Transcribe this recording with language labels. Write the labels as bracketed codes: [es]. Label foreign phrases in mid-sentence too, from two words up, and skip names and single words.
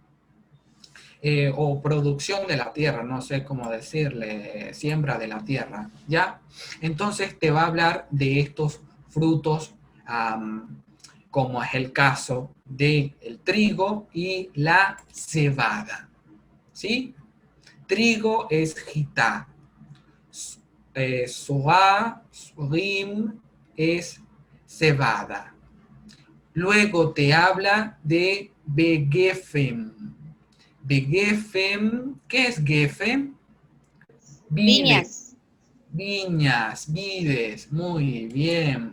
[es] O producción de la tierra, no sé cómo decirle, siembra de la tierra, ¿ya? Entonces te va a hablar de estos frutos, como es el caso del trigo y la cebada, ¿sí? Trigo es gitá, soá, sorim es cebada. Luego te habla de begefem. Begefem, ¿qué es gefem? Viñas. Viñas, vides, muy bien.